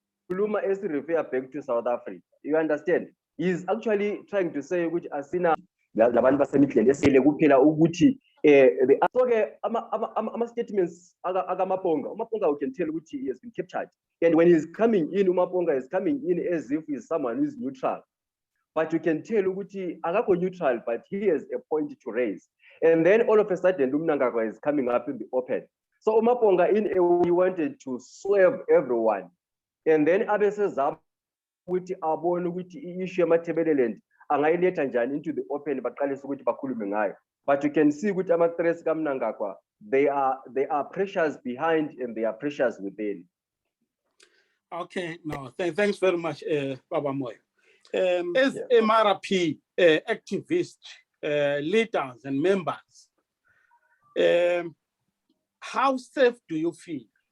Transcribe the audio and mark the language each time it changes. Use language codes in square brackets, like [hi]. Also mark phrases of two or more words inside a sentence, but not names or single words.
[en] Luma is refer back to South Africa. You understand? He's actually trying to say which [nd] asina labantu basemidleni esele kuphela ukuthi so-ke ama-statements akamaponga umaponga, [en] we can tell which he has been captured, and when he's coming in umaponga is coming in as if he's someone who is neutral, but you can tell [nd] ukuthi akakho [en] neutral, but he has a point to raise, and then all of a sudden Mnangagwa is coming up in the open. So umaponga in a way wanted to swerve everyone, and then [nd] abesezama ukuthi abone ukuthi i-issue yamathebeleland angayiletha njani [en] into the open [nd] baqalisa ukuthi bakhulume ngayo. [en] But you can see [nd] ukuthi ama-threats kaMnangagwa, [en] they are pressures behind and they are pressures within. Okay, no, thanks very much, Baba Moyo. As MRP activists, leaders and members, how safe do you feel?